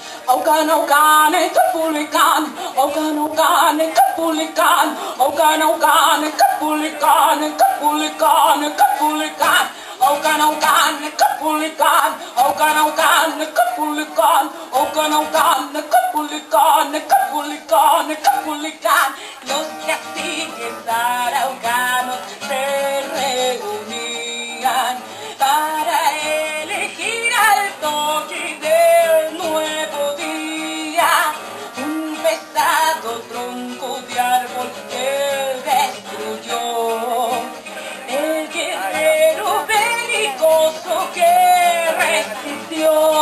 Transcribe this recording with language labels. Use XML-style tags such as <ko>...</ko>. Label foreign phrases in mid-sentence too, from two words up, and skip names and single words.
<es>Aucan, Capulican, Aucan, Capulican, Aucan, Capulican, Capulican, Capulican, Aucan, Capulican, Aucan, Capulican, Aucan, Capulican, Capulican, Capulican. Los caciques araucanos se reunían para elegir al toque del nuevo día, un pesado tronco de árbol que destruyó el guerrero belicoso que resistió.</es>